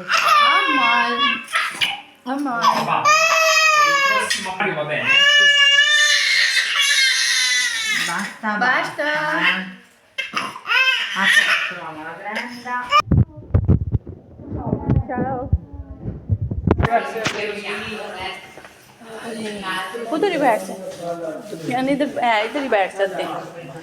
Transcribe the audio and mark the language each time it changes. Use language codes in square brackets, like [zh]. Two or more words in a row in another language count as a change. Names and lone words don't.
[it] Amal. Amal. Va. Per il prossimo anno va bene. Basta, Basta. Aspettiamo la prenda. Ciao. Grazie. [ur] اُدھر ہی بیٹھ سکتے، یعنی اِدھر ہی بیٹھ سکتے ہیں.